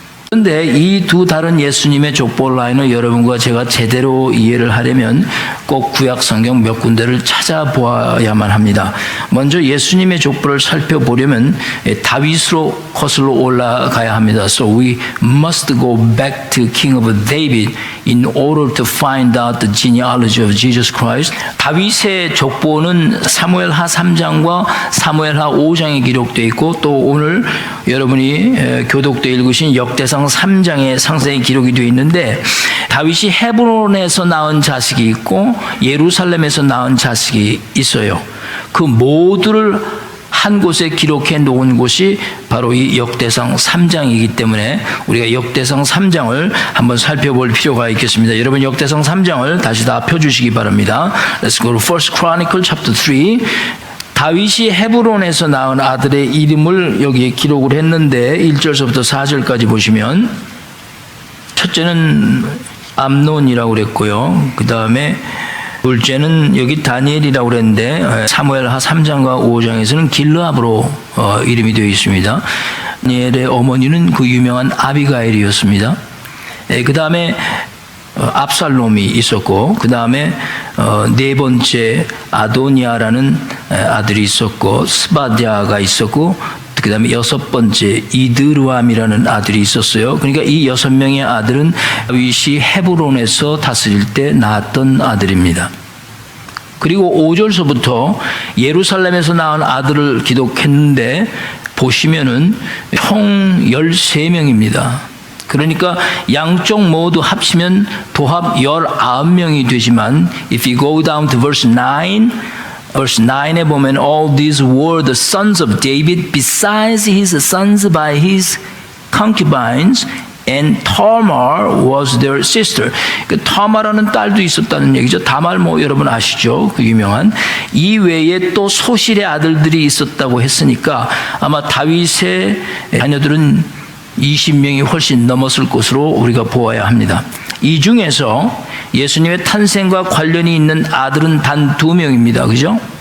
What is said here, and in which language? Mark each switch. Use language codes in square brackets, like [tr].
[ko] 그런데 이 두 다른 예수님의 족보 라인을 여러분과 제가 제대로 이해를 하려면 꼭 구약 성경 몇 군데를 찾아보아야만 합니다. 먼저 예수님의 족보를 살펴보려면 다윗으로 거슬러 올라가야 합니다. [en] So we must go back to King of David in order to find out the genealogy of Jesus Christ. [ko] 다윗의 족보는 사무엘하 3장과 사무엘하 5장에 기록되어 있고 또 오늘 여러분이 교독때 읽으신 역대상 3장에 상세히 기록이 되어 있는데 다윗이 헤브론에서 낳은 자식이 있고 예루살렘에서 낳은 자식이 있어요. 그 모두를 한 곳에 기록해 놓은 곳이 바로 이 역대상 3장이기 때문에 우리가 역대상 3장을 한번 살펴볼 필요가 있겠습니다. 여러분 역대상 3장을 다시 다 펴주시기 바랍니다. [en] Let's go to First Chronicle chapter 3. [ko] 다윗이 헤브론에서 낳은 아들의 이름을 여기에 기록을 했는데 1절서부터 4절까지 보시면 첫째는 암논이라고 그랬고요. 그 다음에 둘째는 여기 다니엘이라고 그랬는데 사무엘하 3장과 5장에서는 길르압으로 이름이 되어 있습니다. 다니엘의 어머니는 그 유명한 아비가일이었습니다. 그 다음에 압살롬이 있었고 그 다음에 네 번째 아도니아라는 아들이 있었고 스바디아가 있었고 그 다음에 여섯 번째 이드르암이라는 아들이 있었어요. 그러니까 이 6명의 아들은 다윗이 헤브론에서 다스릴 때 낳았던 아들입니다. 그리고 5절서부터 예루살렘에서 낳은 아들을 기록했는데 보시면은 총 13명입니다. 그러니까 양쪽 모두 합치면 도합 19명이 되지만 [en] if you go down to verse 9에 [ko] 보면 [en] all these were the sons of David besides his sons by his concubines and Tamar was their sister. [ko] 그 타마라는 딸도 있었다는 얘기죠. 다말 여러분 아시죠? 그 유명한 이 외에 또 소실의 아들들이 있었다고 했으니까 아마 다윗의 자녀들은 20명이 훨씬 넘었을 것으로 우리가 보아야 합니다. 이 중에서 예수님의 탄생과 관련이 있는 아들은 단 2명입니다. 그죠?